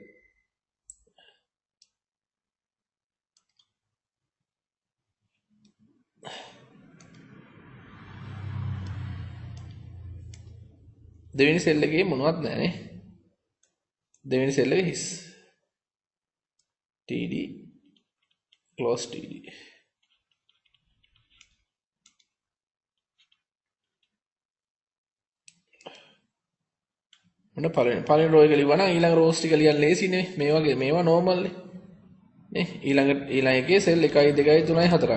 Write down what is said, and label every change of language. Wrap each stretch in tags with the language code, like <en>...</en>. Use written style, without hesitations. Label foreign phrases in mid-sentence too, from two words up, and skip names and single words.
<si>දෙවෙනි සෙල් එකේ මොනවත් නැහැ නේ. දෙවෙනි සෙල් එක හිස්.</si> <en>TD close TD.</en> <si>මොන පළවෙනි රෝ එක ලිව්වා නම් ඊළඟ රෝස් ටික ලියන්න ලේසිනේ. මේ වගේ මේවා normal නේ. ඊළඟ එකේ සෙල් 1 2 3 4ක්.</si>